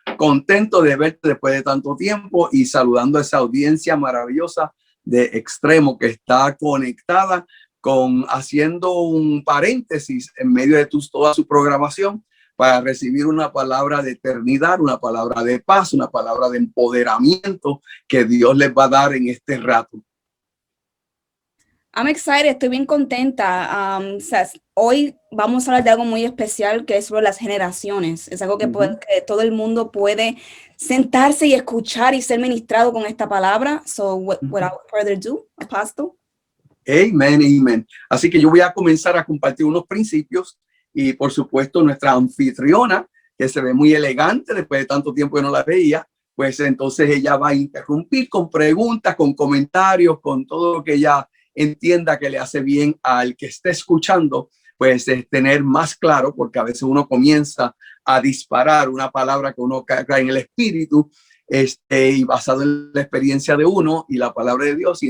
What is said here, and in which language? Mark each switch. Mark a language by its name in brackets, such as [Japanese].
[Spanish] Contento de verte después de tanto tiempo y saludando a esa audiencia maravillosa de Extremo que está conectada haciendo un paréntesis en medio de toda su programación, para recibir una palabra de eternidad, una palabra de paz, una palabra de empoderamiento que Dios les va a dar en este rato. [English] I'm excited, [Spanish] estoy bien contenta. Hoy vamos a hablar de algo muy especial que es sobre las generaciones. Es algo que, que todo el mundo puede sentarse y escuchar y ser ministrado con esta palabra. [English] So without further ado, Apostle. Amen. [Spanish] Así que yo voy a comenzar a compartir unos principios. Y por supuesto nuestra anfitriona, que se ve muy elegante después de tanto tiempo que no la veía, pues entonces ella va a interrumpir con preguntas, con comentarios, con todo lo que ella entienda que le hace bien al que esté escuchando, pues es tener más claro, porque a veces uno comienza a disparar una palabra que uno cae en el espíritu, y basado en la experiencia de uno y la palabra de Dios.